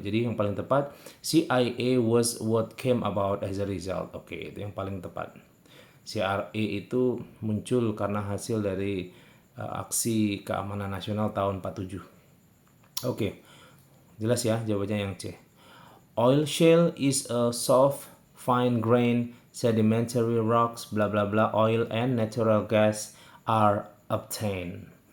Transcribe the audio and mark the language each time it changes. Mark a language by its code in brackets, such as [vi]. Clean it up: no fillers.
[id] Jadi yang paling tepat [en] CIA was what came about as a result. [id] Oke, itu yang paling tepat. CRA itu muncul karena hasil dari aksi keamanan nasional tahun 47. Oke. Jelas ya jawabannya yang C. [en] Oil shale is a soft, fine-grained sedimentary rocks bla bla bla. Oil and natural gas are obtained.